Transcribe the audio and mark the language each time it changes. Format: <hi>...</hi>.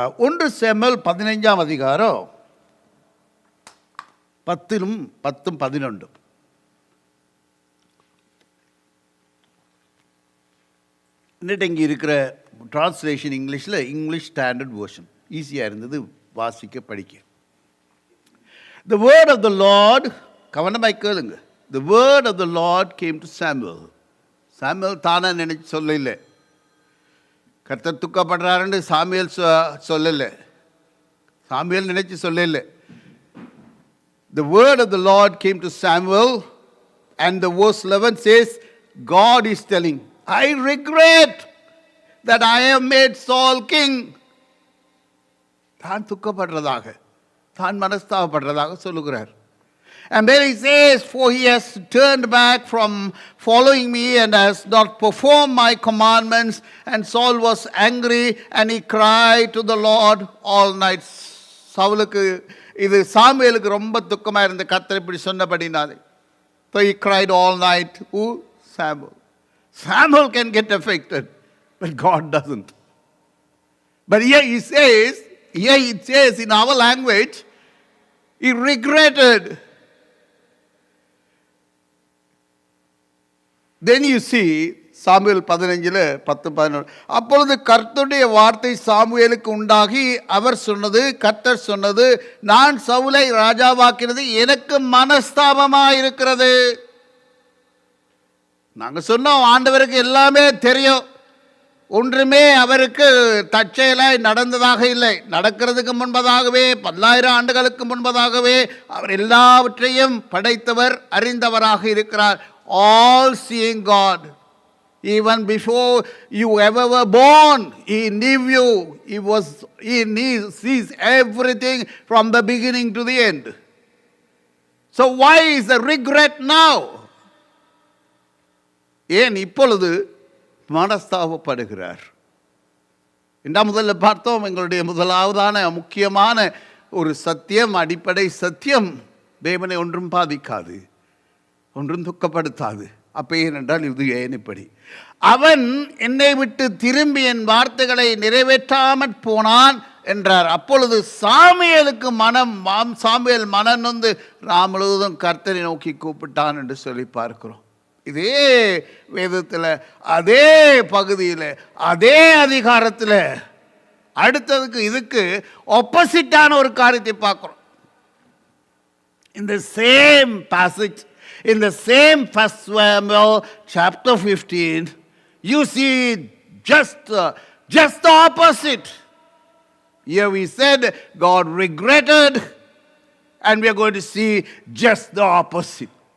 <ta>1 Samuel 15ஆம் அதிகாரம் 10ம் 11. இன்னிட்டு இங்கே இருக்கிற டிரான்ஸ்லேஷன் இங்கிலீஷில் இங்கிலீஷ் ஸ்டாண்டர்ட் வேர்ஷன் ஈஸியாக இருந்தது வாசிக்க படிக்க.</ta> <en>The word of the Lord,</en> <ta>கவனமாய் கேளுங்க.</ta> <en>The word of the Lord came to Samuel.</en> <ta>Samuel தானே நினைச்சு சொல்லல, கர்த்தர் துக்கப்படுறாருன்னு சாமுவேல் சொல்லல, சாமுவேல் நினைச்சு சொல்லல.</ta> <en>The word of the Lord came to Samuel, and the verse 11 says, God is telling, I regret that I have made Saul king.</en> <ta>தான் துக்கப்படுறதாக, தான் மனஸ்தாபப்படுறதாக சொல்லுகிறார்.</ta> <en>And then he says, for he has turned back from following me and has not performed my commandments. And Saul was angry and he cried to the Lord all night.</en> <ta>சவுலுக்கு இது சாமுவேலுக்கு ரொம்ப துக்கமாக இருந்த, கர்த்தர் இப்படி சொன்னபடினாலே.</ta> <en>So he cried all night. Who? Samuel. Samuel can get affected, but God doesn't. But here it says in our language, he regretted. Then you see Samuel 15:10-11.</en> <ta>அப்பொழுது கர்த்தருடைய வார்த்தை சாமுவேலுக்கு உண்டாகி அவர் சொன்னது, கர்த்தர் சொன்னது, நான் சவுலை ராஜாவாக்கினது எனக்கு மனஸ்தாபமாயிருக்கிறது. நாங்கள் சொன்னோம், ஆண்டவருக்கு எல்லாமே தெரியும், ஒன்றுமே அவருக்கு தற்செயலாய் நடந்ததாக இல்லை. நடக்கிறதுக்கு முன்பதாகவே, 10,000 ஆண்டுகளுக்கு முன்பதாகவே அவர் எல்லாவற்றையும் படைத்தவர், அறிந்தவராக இருக்கிறார்.</ta> <en>All seeing God. Even before you ever were born, he knew you. He sees everything from the beginning to the end. So why is the regret now?</en> <ta>ஏன் இப்பொழுது மனஸ்தாபப்படுகிறார்? முதல்ல பார்த்தோம், எங்களுடைய முதலாவதான முக்கியமான ஒரு சத்தியம், அடிப்படை சத்தியம், தேவனை ஒன்றும் பாதிக்காது, ஒன்றும் துக்கப்படுத்தாது. அப்போ ஏனென்றால் இது ஏன் இப்படி? அவன் என்னை விட்டு திரும்பி என் வார்த்தைகளை நிறைவேற்றாமற் போனான் என்றார். அப்பொழுது சாமுவேலுக்கு சாமுவேல் மனம் நொந்து நாம் முழுவதும் கர்த்தரை நோக்கி கூப்பிட்டான் என்று சொல்லி பார்க்கிறோம். இதே வேதத்தில், அதே பகுதியில், அதே அதிகாரத்தில் அடுத்ததுக்கு இதுக்கு ஆப்போசிட்டான ஒரு காரியத்தை பார்க்கிறோம்.</ta> <en>In the same passage, in the same 1 Samuel chapter 15, you see just the opposite. Here we said God regretted, and we are going to see just the opposite.</en>